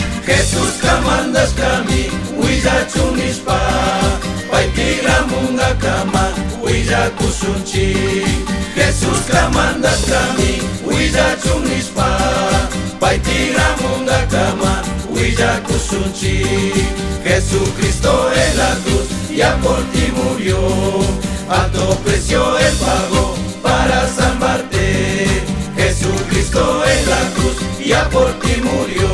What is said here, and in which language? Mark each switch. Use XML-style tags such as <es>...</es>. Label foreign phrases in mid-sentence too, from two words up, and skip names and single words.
<qu>Jesús kamandashkami willachun nispa. Pay tigramunga kama willakushunchik. Jesús kamandashkami willachun nispa. Pay tigramunga kama willakushunchik.</qu> <es>Jesucristo en la cruz ya por ti murió. Alto precio Él pagó para salvarte. Jesucristo en la cruz ya por ti murió.</es>